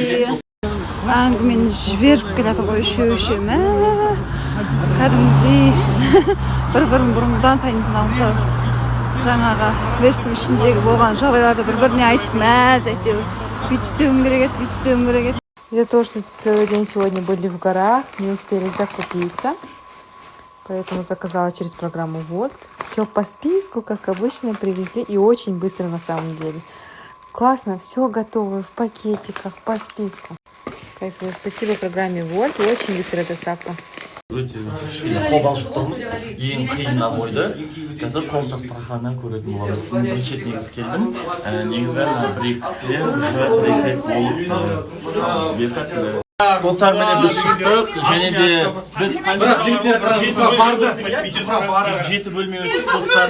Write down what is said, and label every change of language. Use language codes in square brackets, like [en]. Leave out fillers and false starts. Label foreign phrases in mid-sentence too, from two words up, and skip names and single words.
[kk] Әңгімені жіберіп келеді ғой үшеу. Кәдімгідей бір-бірін бұрынғыдан танитын алмаса жаңағы квесттің ішіндегі болған жағдайларды бір-біріне айтып мәз әйтеуір. Бүйтіп істеуім керек еді. [ru] Из-за того, что целый день сегодня были в горах, не успели закупиться. Поэтому заказала через программу Volt. Все по списку, как обычно, привезли. И очень быстро на самом деле. Классно, все готово в пакетиках, по списку. Кайфую. Спасибо программе Volt. Очень быстрая доставка. [kk] Өте кішкене қобалжып тұрмыз. Ең қиын абойды. Қазір [ru] комната страханнан [kk] көретін боламыз. Бірінші рет негізі келдім. Негізі бір-екі кісілер бір-екі болып достар менен біз шықтық. Және де біз жеті бөлме өттік достар.